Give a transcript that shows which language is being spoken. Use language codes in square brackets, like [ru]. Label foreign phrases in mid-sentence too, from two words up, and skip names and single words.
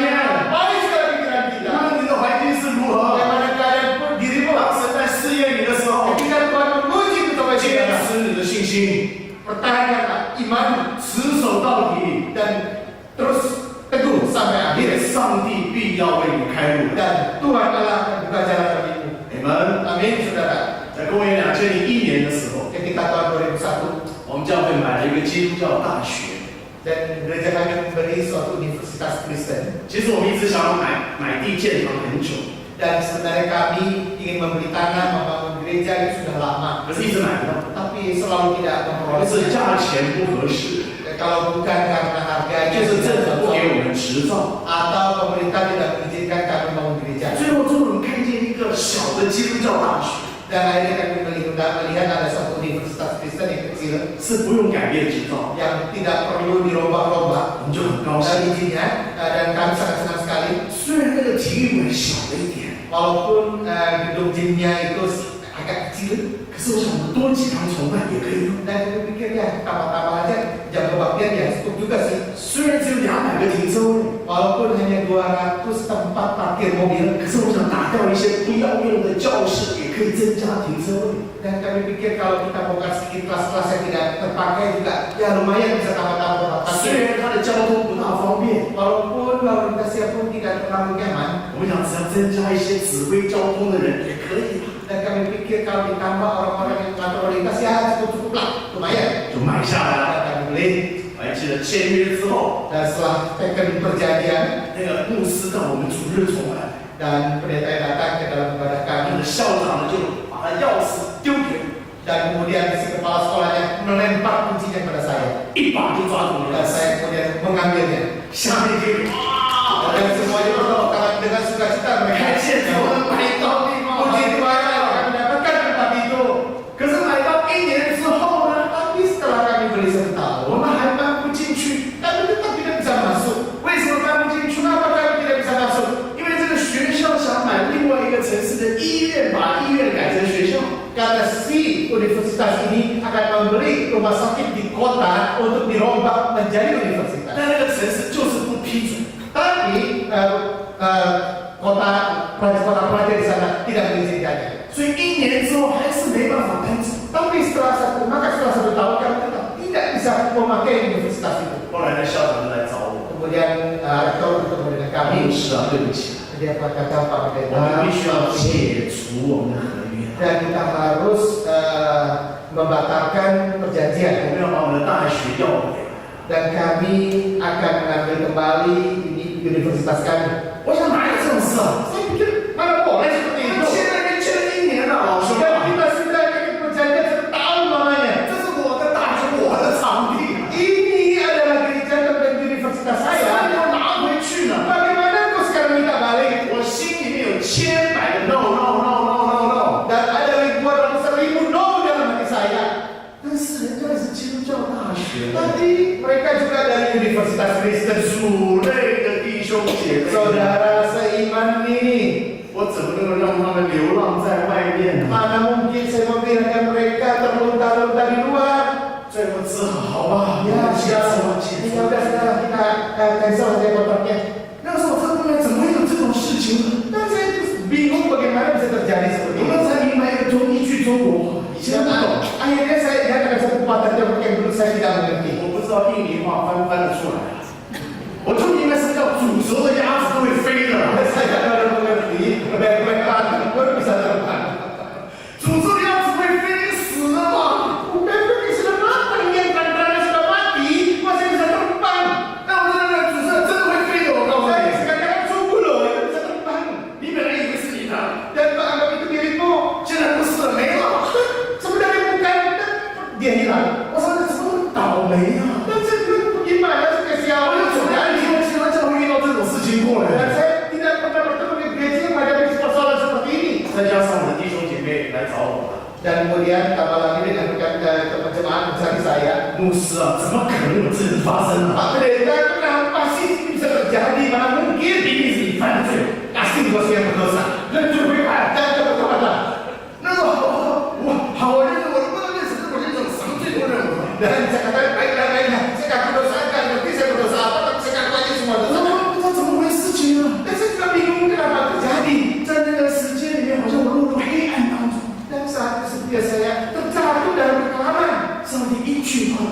[id] Melampaui segala pikiran [zh] 无 [id] kita. [zh] 论你的环境是如何， [id] Bagaimana keadaan pun dirimu. [zh] 当神在试验你的时候， [id] Ketika Tuhan menguji kepada [zh] 坚 [id] kita, [zh] 持你的信心， [id] pertahankanlah iman, [zh] 持持守到底， [id] dan terus teguh sampai akhir. [zh] 上帝必要为你开路的。 [id] Dan Tuhan Allah akan buka jalan bagimu. [zh] Amen。 [id] Amin, saudara. [zh] 在公元2001年的时候， [id] Ketika tahun 2001, [zh] 我们教会买了一个基督教大学。 [id] dan gereja kami memberi suatu universitas Kristen. [zh] 其实我们一直想要买地建堂很久， [id] Dan sebenarnya kami ingin membeli tanah, membangun gereja itu sudah lama. [zh] 可是一直买不到， [id] Tapi selalu tidak [zh] 不是 [id] memperoleh. [zh] 价钱不合适， [id] Kalau bukan karena harganya [zh] 就是政 [id] tidak [zh] 府不给 [id] cocok, [zh] 我们执照。 [id] atau pemerintah tidak mengizinkan kami membangun gereja. [zh] 最后，我们看见一个小的基督教大学， [id] Dan akhirnya kami melihat ada satu universitas Kristen yang kecil [zh] 是不用改变执照， [id] yang tidak perlu dirombak-rombak [zh] 我们就很高兴。 [id] izinnya, dan kami sangat senang sekali. [zh] 虽然那个体育馆小了一点， [id] Walaupun gedung gymnya itu agak kecil, [zh] 可是我想我们多几堂崇拜也可以用。 [id] dan kami pikir ya tambah-tambah aja jam kebaktian ya cukup juga sih. [zh] 虽然只有200个停车位， [id] Walaupun hanya 200 tempat parkir mobil, [zh] 可是我想打掉一些不要用的教室，也可以增加停车位。 [id] dan kami pikir kalau kita bongkar sedikit kelas-kelas yang tidak terpakai juga ya lumayan bisa tambah-tambah tempat [zh] 虽 [id] parkir. [zh] 然它的交通不大方便， [id] Walaupun lalu lintasnya pun tidak terlalu nyaman, [zh] 我们想只要增加一些指挥交通的人也可以， [id] dan kami pikir kalau ditambah orang-orang yang mengatur lalu lintas ya cukup-cukup lah, lumayan. [zh] 就买下来了。 [id] Dan kami beli. [zh] 我还记得签约之后， [id] Dan setelah teken perjanjian [zh] 那个牧师到我们主日崇拜， [id] dan pendeta yang datang ke dalam ibadah [zh] 那 [id] kami, [zh] 个校长呢就把他钥匙丢给我， [id] dan kemudian si kepala sekolahnya melempar kuncinya pada saya, [zh] 一把就抓住我 [id] dan [zh] 钥匙， [id] saya kemudian mengambilnya. [zh] 下面就 [id] Dan semuanya bertepuk tangan dengan sukacita mereka. [zh] 看见我们买到地方， [id] Puji Tuhan kami mendapatkan tempat itu. [zh] 可是买到1年之后呢， [id] Tapi setelah kami beli 1 tahun, [zh] 我们还搬不进去。 [id] kami tetap tidak bisa masuk. [zh] 为什么搬不进去？ [id] Kenapa kami tidak bisa masuk? [zh] 因为这个学校想买另外一个城市的医院，把医院改成学校。 [id] Karena si universitas ini akan membeli rumah sakit di kota untuk dirombak menjadi universitas. [zh] 但那个城市就是不批准。 [id] Tapi kota pelajar di sana tidak mengizinkannya. [zh] 所以1年之后还是没办法搬走。 [id] Tapi setelah 1 tahun kami tetap tidak bisa memakai universitas itu. [zh] 后来呢，校长就来找我， [id] Kemudian rektor bertemu dengan [zh] 牧 [id] kami. [zh] 师啊，对不起， [id] Dia berkata Pak [zh] 我 [id] Pendeta, [zh] 们必须要解除我们的合约， [id] dan kita harus membatalkan [zh] 我 [id] perjanjian. [zh] 们要把我们的大学要回来。 [id] Dan kami akan mengambil kembali ini universitas kami. [zh] 我想哪有这种事啊？ [id] Saya pikir mana boleh seperti [zh] 我们 [id] itu. [zh] 现在连签了1年了，老兄 [id] Dan [zh] 啊， [id] kita sudah ingin perjanjian 1 tahun lamanya. [zh] 这是我的大学，我的场地， [id] Ini adalah gereja dan universitas [zh] 谁 [id] saya. [zh] 让我拿回去呢？ [id] Bagaimana kau sekarang minta balik? [zh] 我心里面有千百个 [en] no no no no no no。 [id] Dan ada ribuan ratusan ribu no dalam hati saya. [zh] 但是人家也是基督教大学， [id] Tapi mereka juga dari Universitas Kristen. [zh] 主内的弟兄姐妹， [id] Saudara seiman ini, [zh] 我怎么能够让他们流浪在外面呢？ [id] mana mungkin saya membiarkan mereka terlunta-lunta di luar? [zh] 最后只好好吧， [id] Ya [zh] 解 [id] sudah, [zh] 除 [id] ya udah sekarang kita cancel saja kontraknya. [zh] 那时候我真的怎么会有这种事情呢？ [id] Dan saya terus bingung bagaimana bisa terjadi seperti [zh] 我 [id] ini. [zh] 们才明白一个一句中国话，以前 [id] Dan [zh] 不懂， [id] akhirnya saya lihat ada satu patah jawab yang dulu saya tidak mengerti. [zh] 我不知道印尼话翻得出来，我就明白什么叫煮熟的鸭子都会飞的， [id] Saya baru mengerti, bebek baru bisa terbang. [zh] 煮熟的鸭子会飞，死了吗？ [id] Bebek yang sudah matang, yang kandangnya sudah mati, masih bisa terbang. [zh] 那我在那煮熟的真的会飞的，我告诉 [id] Saya [zh] 你， [id] sekarang sungguh loh, itu bisa terbang. [zh] 你本来以为是你的， [id] Dan kau anggap itu milikmu. [zh] 现在不是了，没了。 [id] Sebenarnya bukan, dia hilang. [zh] 我说那怎么会倒霉啊？ [id] Dan saya bilang, gimana sih [zh] 我 [id] kesialan [zh] 又从哪里听其他教会遇到这种事情过 [id] Dan [zh] 来？ [id] saya tidak pernah bertemu di gereja yang menghadapi persoalan seperti ini. [zh] 再加上我的弟兄姐妹来找我了， [id] Dan kemudian tambah lagi dengan teman jemaat mencari saya. [zh] 牧师啊，怎么可能有这种发生啊？ [id] Pak Pendeta, kenapa sih ini bisa terjadi? Mana mungkin? [zh] 一定是你犯的罪， [id] Pasti bos yang berdosa. [zh] 认罪悔改。 [id] Dan bertobatlah. [zh] 那个好，我认识，我不能认识，我认识什么罪都认我。 [id] Dan saya katakan baiklah. Saya ngaku dosa, kan ngerti saya berdosa apa, tapi saya ngaku aja semua [zh] 我 [id] dosa. [zh] 说不知道怎么回事情啊， [id] Dan saya juga bingung kenapa terjadi. [zh] 在那个时间里面，好像我落入黑暗当中， [id] Dan saat itu setia saya terjatuh dalam kekelaman.